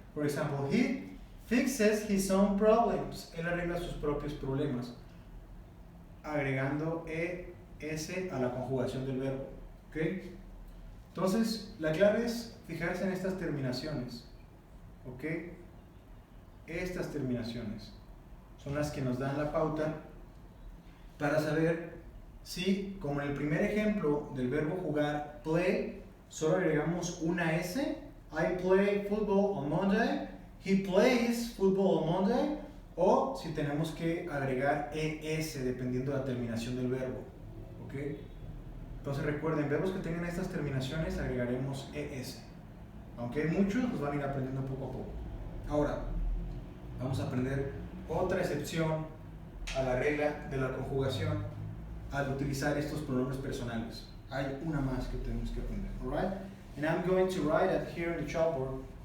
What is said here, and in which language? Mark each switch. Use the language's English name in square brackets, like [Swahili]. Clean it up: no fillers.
[English] For example, he fixes his own problems. [Spanish] Él arregla sus propios problemas. Agregando es a la conjugación del verbo. ¿Ok? Entonces, la clave es fijarse en estas terminaciones, ¿ok? Estas terminaciones son las que nos dan la pauta para saber si, como en el primer ejemplo del verbo jugar, play, solo agregamos una S. [English] I play football on Monday. He plays football on Monday. [Spanish] O si tenemos que agregar ES dependiendo de la terminación del verbo, ¿ok? Entonces recuerden, verbos que tengan estas terminaciones agregaremos ES. Aunque hay muchos, los van a ir aprendiendo poco a poco. Ahora, vamos a aprender otra excepción a la regla de la conjugación al utilizar estos pronombres personales. Hay una más que tenemos que aprender. [English] Alright? And I'm going to write it here in the chalkboard.